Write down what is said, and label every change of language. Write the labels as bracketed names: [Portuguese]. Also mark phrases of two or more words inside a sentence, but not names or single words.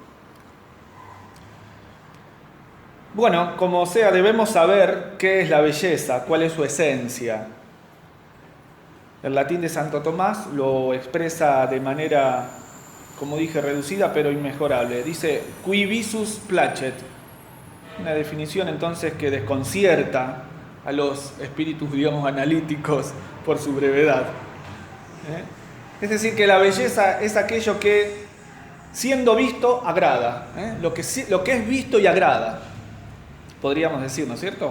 [Spanish] Bueno, como sea, debemos saber qué es la belleza, cuál es su esencia. El latín de Santo Tomás lo expresa de manera, como dije, reducida pero inmejorable. Dice, [Latin] qui visus placet. [Spanish] Una definición entonces que desconcierta a los espíritus, digamos, analíticos por su brevedad. Es decir, que la belleza es aquello que, siendo visto, agrada. Lo que es visto y agrada, podríamos decir, ¿no es cierto?